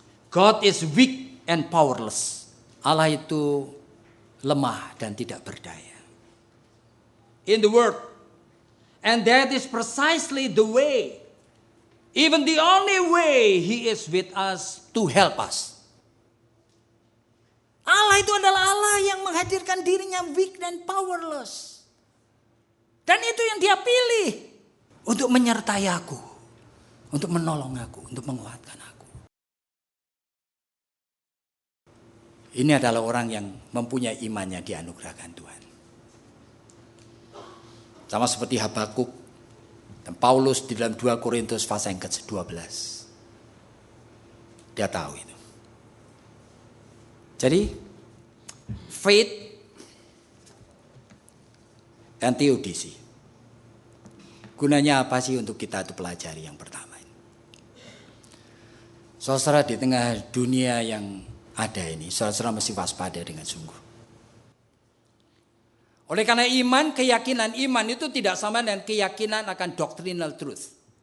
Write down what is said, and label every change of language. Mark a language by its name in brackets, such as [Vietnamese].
[English] God is weak and powerless. [Indonesian] Allah itu lemah dan tidak berdaya. [English] In the world. And that is precisely the way. Even the only way He is with us to help us. [Indonesian] Allah itu adalah Allah yang menghadirkan dirinya weak dan powerless. Dan itu yang dia pilih. Untuk menyertai aku. Untuk menolong aku. Untuk menguatkan aku. Ini adalah orang yang mempunyai imannya dianugerahkan Tuhan. Sama seperti Habakuk. Dan Paulus di dalam 2 Korintus pasal yang ke-12. Dia tahu itu. [English] Jadi faith and theodicy. [Indonesian] Gunanya apa sih untuk kita itu pelajari yang pertama ini? Saudara di tengah dunia yang ada ini, saudara mesti waspada dengan sungguh. Oleh karena keyakinan iman itu tidak sama dengan keyakinan akan doctrinal truth.